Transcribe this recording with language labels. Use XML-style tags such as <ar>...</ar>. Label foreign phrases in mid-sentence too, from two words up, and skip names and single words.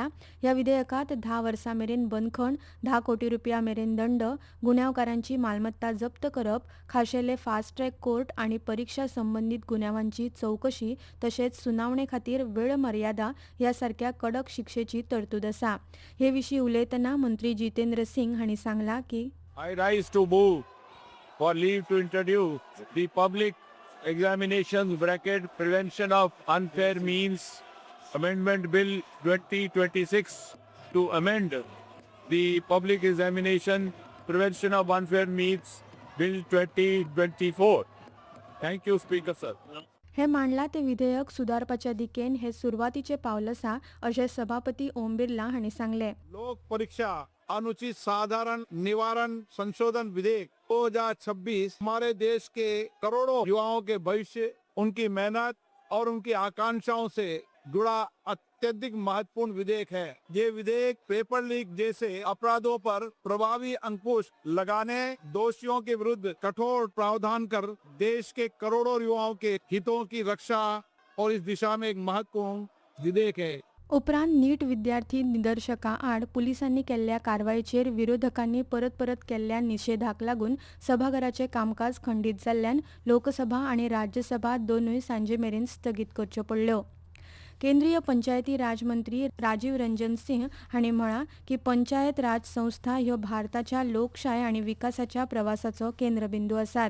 <kok>ह्या विधेयकात 10 वर्सां मेरेन बंदखण, 10 कोटी रुपया मेरेन दंड, गुन्यांवकारांची मालमत्ता जप्त करप, खाशेले</kok> <en>fast track court</en> <kok>आणि परीक्षा संबंधीत गुन्यांवांची चौकशी तशेंच सुनावणे खातीर वेळ मर्यादा ह्या सारख्या कडक शिक्षेची तरतूद आसा. हे विशीं उलयतना मंत्री जितेंद्र सिंग हांणी सांगलां की</kok> <en>I rise to move for leave to introduce the Public Examinations Bracket Prevention of Unfair Means Amendment Bill 2026 to amend the Public Examination Prevention of Unfair Means Bill 2024. Thank you, Speaker, sir.</en> <kok>हे मांडला ते विधेयक सुदारपाच्या दिकेन हे सुरवातीचे पावल आसा अशें सभापती ओम बिर्ला हांणी सांगले.</kok> <hi>लोक परीक्षा अनुचित साधारण निवारण संशोधन विधेयक 2026 हमारे देश के करोड़ों युवाओं के भविष्य, उनकी मेहनत और उनकी आकांक्षाओं से जुड़ा अत्यधिक महत्वपूर्ण विधेयक है. ये विधेयक पेपर लीक जैसे अपराधों पर प्रभावी अंकुश लगाने, दोषियों के विरुद्ध कठोर प्रावधान कर देश के करोड़ों युवाओं के हितों की रक्षा और इस दिशा में एक महत्वपूर्ण विधेयक है.</hi> <kok>उपरांत नीट विद्यार्थी निदर्शकां आड पुलिसांनी केल्ल्या कारवायेचेर विरोधकांनी परत केल्ल्या निशेधाक लागून सभाघराचें कामकाज खंडीत जाल्ल्यान लोकसभा आणि राज्यसभा दोनूय सांजे मेरेन स्थगीत करच्यो पडल्यो. केंद्रीय पंचायती राज मंत्री राजीव रंजन सिंह हांणी म्हळां की पंचायत राज संस्था ह्यो भारताच्या लोकशाय आनी विकासाच्या प्रवासाचो केंद्रबिंदू आसात.</kok>